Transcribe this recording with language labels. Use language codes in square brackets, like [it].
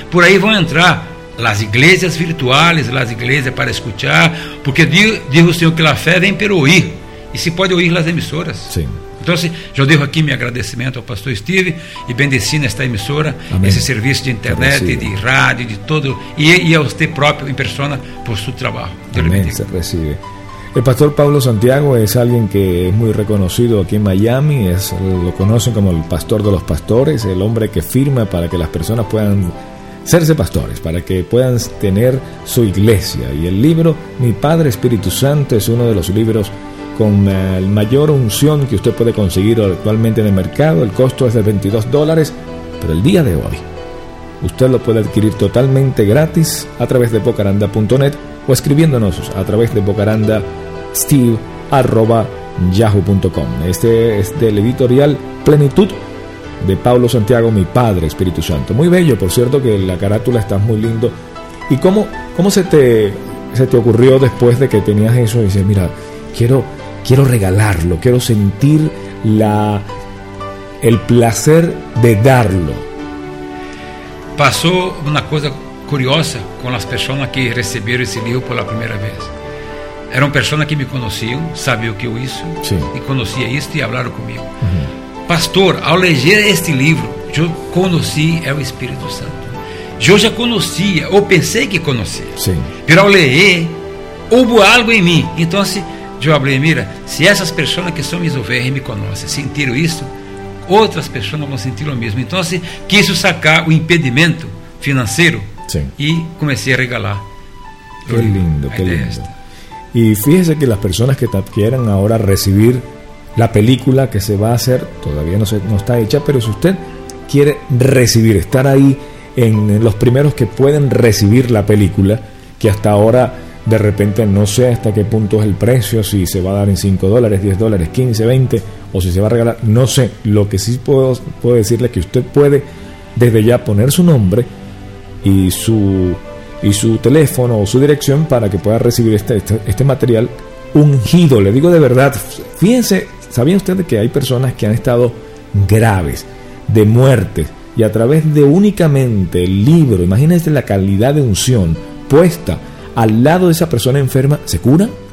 [pt] Por aí vão entrar as igrejas virtuais, as igrejas para escutar, porque diz o Senhor que a fé vem pelo ouvir, e se pode ouvir as emissoras. Então, eu devo aqui meu agradecimento ao pastor Steve e bendeci nesta emissora, esse serviço de internet, de rádio, de todo, e a você próprio, em persona, por seu trabalho. Amém, se recebe. [es] El pastor Pablo Santiago es alguien que es muy reconocido aquí en Miami, lo conocen como el pastor de los pastores, el hombre que firma para que las personas puedan serse pastores, para que puedan tener su iglesia. Y el libro Mi Padre Espíritu Santo es uno de los libros con la mayor unción que usted puede conseguir actualmente en el mercado. El costo es de $22, pero el día de hoy usted lo puede adquirir totalmente gratis a través de bocaranda.net o escribiéndonos a través de bocarandasteve@yahoo.com. Este es del editorial Plenitud, de Pablo Santiago, Mi Padre Espíritu Santo. Muy bello, por cierto, que la carátula está muy lindo. ¿Y cómo se te ocurrió después de que tenías eso? Y dices, mira, quiero regalarlo, quiero sentir el placer de darlo. Pasó una cosa curiosa [pt] com as pessoas que receberam esse livro pela primeira vez. Eram pessoas que me conheciam, sabiam que eu isso, e conhecia isso e falaram comigo. Pastor, ao ler este livro, eu conheci o Espírito Santo. Eu já conhecia, ou pensei que conhecia. Mas ao ler, houve algo em mim. Então, eu falei, mira, se essas pessoas que são minhas ovelhas me conhecem, sentiram isso, outras pessoas vão sentir o mesmo. Então, quis sacar o impedimento financeiro. Sim. E comecei a regalar. [es] Que lindo, que lindo. Esta. [pt] E fíjese que as pessoas que quieran agora receber a película que se vai fazer, todavía não está hecha, mas se você quer receber, estar aí em os primeiros que podem receber a película, que até agora, de repente, não sei até que ponto é o preço, se se vai dar em $5, $10, $15, $20, ou se se vai regalar, não sei. [es] Lo que sí puedo decirle [pt] é que você pode, desde já, [es] poner su nombre y su teléfono o su dirección para que pueda recibir este material ungido. Le digo de verdad, fíjense, ¿sabía usted que hay personas que han estado graves, de muertes, y a través de únicamente el libro, imagínense la calidad de unción puesta al lado de esa persona enferma, ¿se cura?